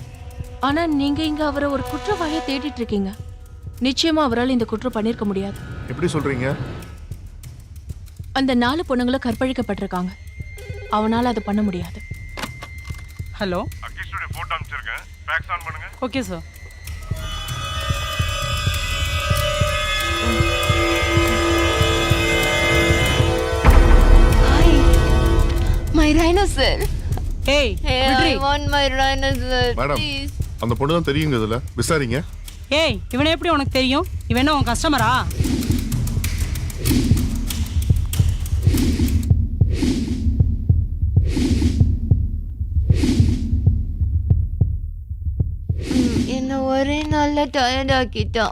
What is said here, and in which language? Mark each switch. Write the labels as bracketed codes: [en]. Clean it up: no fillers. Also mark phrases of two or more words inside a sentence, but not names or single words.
[ta] ஆனா நீங்க இங்க அவரை ஒரு குற்றவாளியை தேடிட்டு இருக்கீங்க. நிச்சயமா அவரால் இந்த குற்றம் பண்ணிருக்க முடியாது. எப்படி சொல்றீங்க? அந்த 4 பொண்ணுங்களும் கற்பழிக்கப்பட்டிருக்காங்க. அவனால அதை பண்ண முடியாது. ஹலோ, அகிஷோட போட்டோ அனுப்பிச்சிருக்கேன். [en] fax on [ta] பண்ணுங்க. [en] okay sir. My rhinocer. Hey, I want my rhinocer. [ta] மேடம், Please. அந்த பொண்ணு தான் தெரியுங்க இதுல. விசாரிங்க. ஏய், இவனை எப்படி உனக்கு தெரியும்? இவன் என்ன உன் கஸ்டமரா? என்ன ஒரே நாள்ல டயர்ட் ஆக்கிட்டான்.